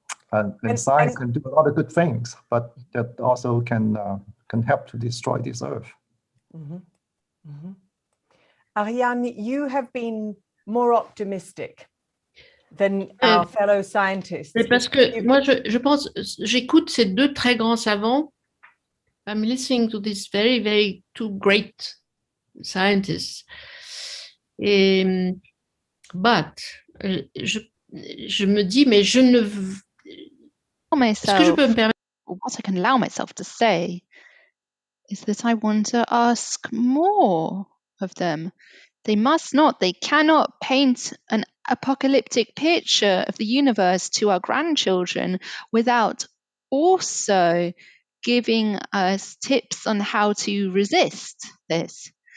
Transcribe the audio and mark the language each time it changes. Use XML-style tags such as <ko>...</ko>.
<en>And science can do a lot of good things, but that also can help to destroy this earth. Ariane, you have been more optimistic than our fellow scientists.</en> <fr>Parce que moi, je pense, j'écoute ces deux très grands savants.</fr> <en>I'm listening to these very, very two great scientists.</en> <fr>But je me dis, mais je ne veux. Est-ce que je peux me permettre?</fr> <en>What I can allow myself to say is that I want to ask more of them. They must not, they cannot paint an apocalyptic picture of the universe to our grandchildren without also giving us tips on how to resist this.</en>